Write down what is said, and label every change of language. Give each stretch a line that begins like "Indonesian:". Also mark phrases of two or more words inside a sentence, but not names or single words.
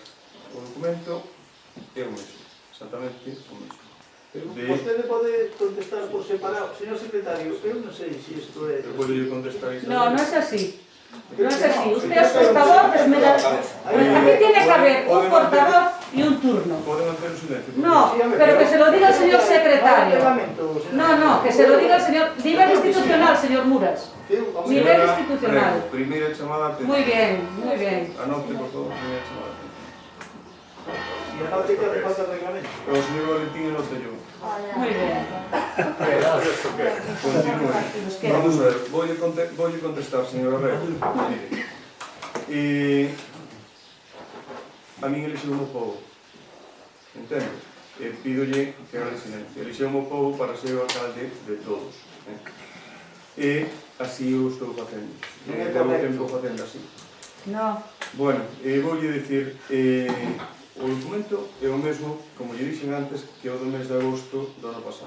Galician: O documento é o mesmo. Exactamente o mesmo. Pero vostede pode contestar por separado. Señor secretario, eu non sei se isto é... Eu podo contestar iso. No, non é así. Non é así.
Spanish: Usted é portavoz, aquí tiene que haber un portavoz e un turno.
Galician: Pode manter o silencio.
Spanish: No, pero que se lo diga el señor secretario. No, que se lo diga el señor... Nivel institucional, señor Muras. Nivel institucional.
Galician: Primeira chamada a atención.
Spanish: Muy bien, muy bien.
Galician: Anote, por favor, primeira chamada a atención. E a parte
Spanish: que hace falta el reglamento.
Galician: O señor Valentín anote yo.
Spanish: Muy bien. Continúe. Vamos a ver, voy a contestar, señora Rey.
Galician: A min elixeu o povo. Entende? Pídolle
Spanish: que haga silencio.
Galician: Elixeu o povo para ser o alcalde de todos. E así o estou facendo. Levo tempo facendo así. No. Bueno, voulle dicir, o documento é o mesmo, como lle dixen antes, que o do mes de agosto do ano pasado.